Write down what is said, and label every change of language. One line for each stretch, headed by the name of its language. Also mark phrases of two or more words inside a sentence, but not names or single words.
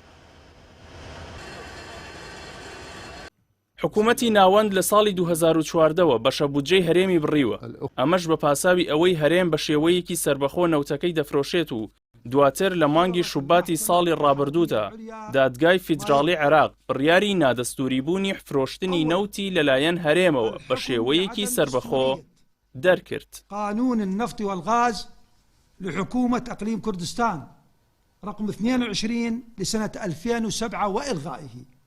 Central Kurdish: حکوومەتی ناوەند لە ساڵی 2014ەوە بەشە بودجەی هەرێمی بڕیوە، ئەمەش بە پاساوی ئەوەی هەرێم بە شێوەیەکی سربەخۆ نەوتەکەی دەفرۆشێت و دواتر لە مانگی شوباتی ساڵی ڕابردوودا دادگای فیدراڵی عێراق بڕیاری نادەستوریبوونی فرۆشتنی نەوتی لەلایەن هەرێمەوە بە شێوەیەکی سربەخۆ دەرکرد.
Arabic: قانون النفط والغاز لحكومة أقليم كردستان رقم 22 لسنة 2007 وإلغائه